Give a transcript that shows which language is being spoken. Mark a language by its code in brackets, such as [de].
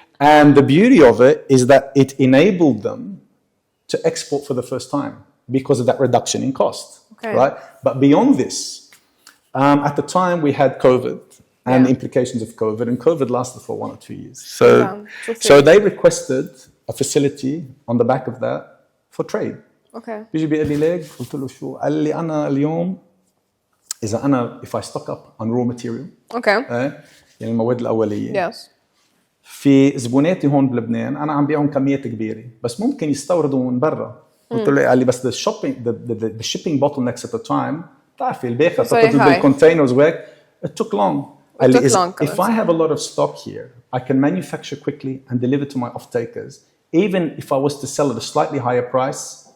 [en] And the beauty of it is that it enabled them to export for the first time because of that reduction in cost, right? But beyond this, at the time we had COVID and the implications of COVID, and COVID lasted for 1 or 2 years. So they requested a facility on the back of that for trade. Okay. [ar] بيجي بيقول لي ليك قلت له شو؟ قال لي أنا اليوم إذا أنا [en] if I stock up on raw material Okay. [ar] يعني المواد الأولية [en] Yes. [ar] في زبوناتي هون بلبنان أنا عم بيعهم كميات كبيرة بس ممكن يستوردوا من برا. قلت له قال لي بس [en] the shipping bottlenecks at the time [ar] بتعرفي الباخة تحطوا بالcontainers وهيك it took long. قال لي [en] if I have a lot of stock here I can manufacture quickly and deliver to my off-takers even if I was to sell at a slightly higher price.